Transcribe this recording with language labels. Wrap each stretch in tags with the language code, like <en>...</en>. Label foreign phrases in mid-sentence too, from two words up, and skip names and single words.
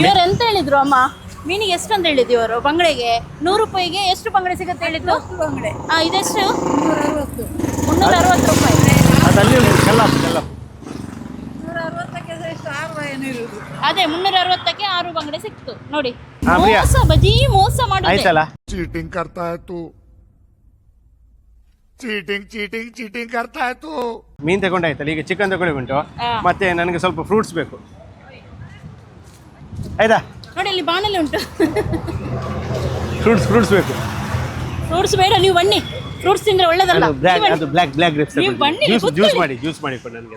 <kn>ಇವರು ಎಂತ ಹೇಳಿದ್ರು ಅಮ್ಮ? ಮೀನಿಗೆ ಎಷ್ಟು ಅಂತ ಹೇಳಿದ್ದು ಇವರು? ಬಂಗಡೆಗೆ 100 ರೂಪಾಯಿಗೆ ಎಷ್ಟು ಬಂಗಡೆ ಸಿಗುತ್ತೆ ಹೇಳಿದ್ದು? ಬಂಗಡೆ ಇದೆಷ್ಟು? 360 ರೂಪಾಯಿ. ಅದಲ್ಲಿ ಕಲ್ಲ 160ಕ್ಕೆ ಎಷ್ಟು 6 ಏನು ಇರುವುದು. ಅದೇ 360ಕ್ಕೆ 6 ಬಂಗಡೆ ಸಿಕ್ತು ನೋಡಿ.</kn> <hi>हाँ, प्रिया।</hi> <kn>ಮೋಸ ಮಾಡುದು. ಆಯ್ತಲ್ಲ.</kn> <hi>चीटिंग करता है तू, चीटिंग करता है तू।</hi> <kn>ಮೀನು ತಗೊಂಡಾಯ್ತಲ್ಲ, ಈಗ ಚಿಕನ್ ತಗೊಳ್ಳಿ ಉಂಟು. ಮತ್ತೆ ನನಗೆ ಸ್ವಲ್ಪ ಫ್ರೂಟ್ಸ್ ಬೇಕು, ಆಯ್ತಾ? ನೋಡಿ ಇಲ್ಲಿ ಬಾಣಲೆ ಉಂಟು. ಫ್ರೂಟ್ಸ್ ಬೇಕು. ಫ್ರೂಟ್ಸ್ ಬೇಡ, ನೀವು ಬನ್ನಿ. ಫ್ರೂಟ್ಸ್ ತಿಂದ್ರೆ ಒಳ್ಳೇದಲ್ಲ. ಅದು ಬ್ಲ್ಯಾಕ್ ಗ್ರೇಪ್ಸ್ ನೀವು ಬನ್ನಿ, ಜ್ಯೂಸ್ ಮಾಡಿ ಕೊಡಿ ನನಗೆ.</kn>